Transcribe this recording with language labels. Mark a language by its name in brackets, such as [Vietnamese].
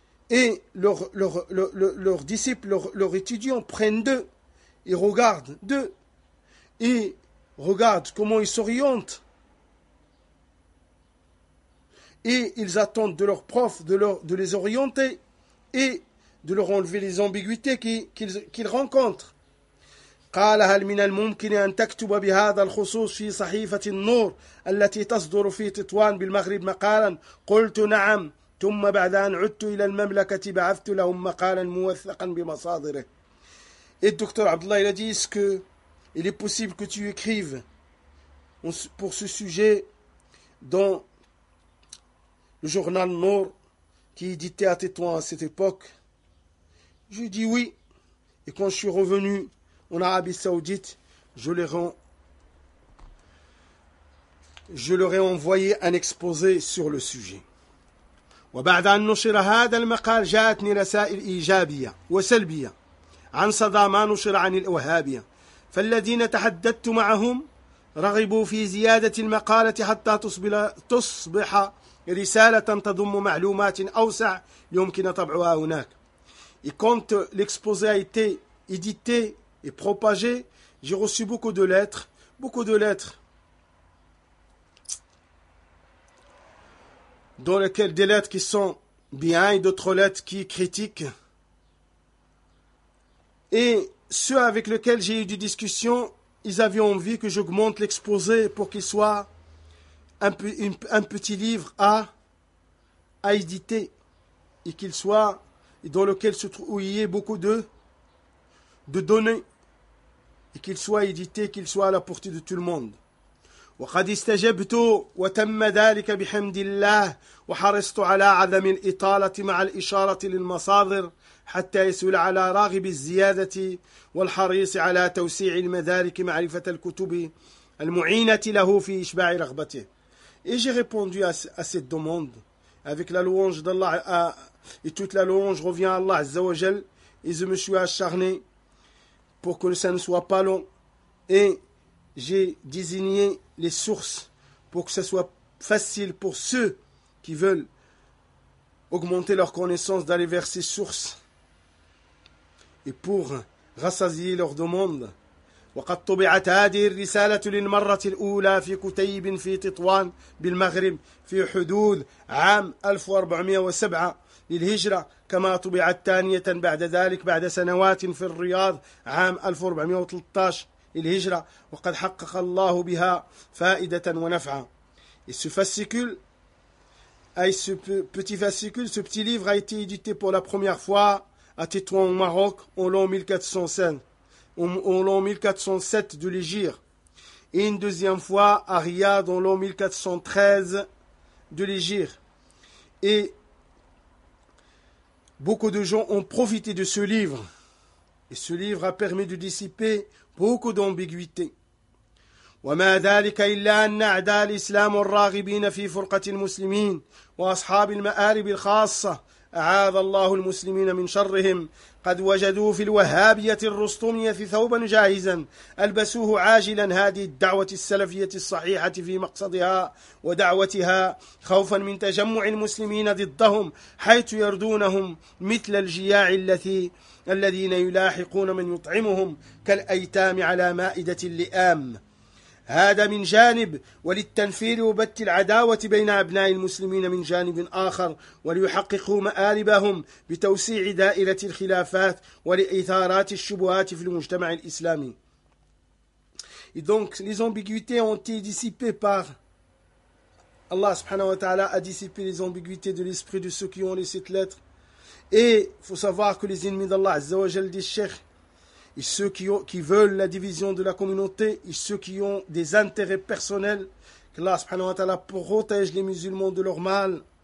[French] Et leurs disciples, leurs étudiants prennent d'eux et regardent d'eux et regardent comment ils s'orientent. Et ils attendent de leur prof de les orienter et de leur enlever les ambiguïtés qu'ils rencontrent. [Arabic] قال هل من الممكن أن تكتب بهذا الخصوص في صحيفة النور التي تصدر في تطوان بالمغرب مقالا؟ قلت نعم. ثم بعد أن عدت إلى المملكة بعثت لهم مقالا موثقا بمصادره. [French] Et docteur Abdullah, il a dit, est-ce que il est possible que tu écrives pour ce sujet dans le journal Nour qui éditait à Tétouan à cette époque? Je dis oui. Et quand je suis revenu en Arabie Saoudite, je leur ai envoyé un exposé sur le sujet. [Arabic] وبعد أن نشر هذا المقال جاءتني رسائل إيجابية وسلبية عن صدى ما نشر عن الإوهابية فالذين تحدثت معهم رغبوا في زيادة المقالة حتى تصبح رسالة تضم معلومات أوسع يمكن طبعها هناك. [French] Et quand l'exposé a été édité et propagé, j'ai reçu beaucoup de lettres, beaucoup de lettres. Dans lesquelles des lettres qui sont bien et d'autres lettres qui critiquent. Et ceux avec lesquels j'ai eu des discussions, ils avaient envie que j'augmente l'exposé pour qu'il soit un petit livre à éditer et qu'il soit dans lequel se trouve, où il y ait beaucoup de données et qu'il soit édité, qu'il soit à la portée de tout le monde. [Arabic] وقد استجبت وتم ذلك بحمد الله وحرصت على عدم الإطالة مع الإشارة للمصادر حتى يسهل على راغب الزيادة والحريص على توسيع المدارك معرفة الكتب المعينة له في إشباع رغبته. [French] Et j'ai répondu à cette demande avec la louange d'Allah et toute la louange revient à Allah Azza wa Jal et je me suis acharné pour que ça ne soit pas long et j'ai désigné les sources pour que ce soit facile pour ceux qui veulent augmenter leur connaissance d'aller vers ces sources et pour rassasier leurs demandes. [Arabic] وقد طبعت هذه الرسالة للمرة الأولى في كتيب في تطوان بالمغرب في حدود عام 1407 للهجرة كما طبعت ثانية بعد ذلك بعد سنوات في الرياض عام 1413 الهجرة وقد حقق الله بها فائدة ونفعا. [French] Et ce fascicule, ce petit fascicule, ce petit livre a été édité pour la première fois à Tétouan au Maroc en l'an 1407 de l'Hégire et une deuxième fois à Riyad en l'an 1413 de l'Hégire. Et beaucoup de gens ont profité de ce livre et ce livre a permis de dissiper beaucoup d'ambiguïté. [Arabic] وما ذلك إلا أن أعداء الإسلام والراغبين في فرقة المسلمين وأصحاب المآرب الخاصة أعاذ الله المسلمين من شرهم قد وجدوا في الوهابية الرستمية ثوبا جاهزا ألبسوه عاجلا هذه الدعوة السلفية الصحيحة في مقصدها ودعوتها خوفا من تجمع المسلمين ضدهم حيث يردونهم مثل الجياع الذين يلاحقون من يطعمهم كالأيتام على مائدة اللئام هذا من جانب وللتنفير وبت العداوة بين أبناء المسلمين من جانب آخر وليحققوا مآربهم بتوسيع دائرة الخلافات ولإثارات الشبهات في المجتمع الإسلامي. [French] Et donc les ambiguïtés ont été dissipées par Allah subhanahu wa ta'ala a dissipé les ambiguïtés de l'esprit de ceux qui ont lu cette lettre. Et faut savoir que les ennemis d'Allah Azza wa Jal des Cheikh et ceux qui veulent la division de la communauté, et ceux qui ont des intérêts personnels, que Allah subhanahu wa ta'ala protège les musulmans de leur mal,